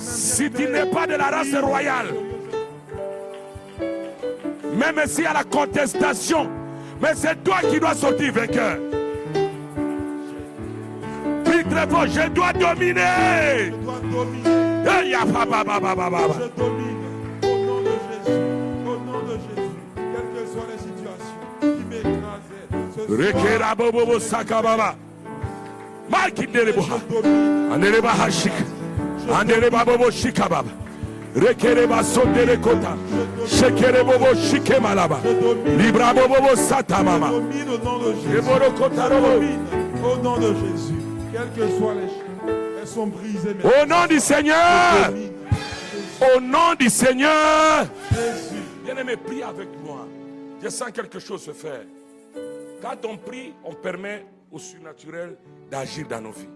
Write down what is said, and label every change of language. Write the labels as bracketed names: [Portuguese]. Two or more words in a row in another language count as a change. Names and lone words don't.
[French] si tu n'es pas de la race royale. Même s'il y a la contestation, mais c'est toi qui dois sortir vainqueur. Prie très fort, je dois dominer. Je dois dominer. Je domine. Au nom de Jésus. Au nom de Jésus. Quelles que soient les situations qui m'écrasaient. Ce soir, Rekera bobo sakababa. Markindereboha. je domine. Andereba hashik. Andereba bobo shikababa. Rekereba sondere kota. Shekere bobo shike malaba. Libra bobo satamama. Je domine au nom de Jésus. Eboro kota robo. Au nom de Jésus. Quelles que soient les choses. sont brisés maintenant. Au nom du Seigneur. Domine. Au nom du Seigneur. Jésus. Bien-aimé, prie avec moi. Je sens quelque chose se faire. Quand on prie, on permet au surnaturel d'agir dans nos vies.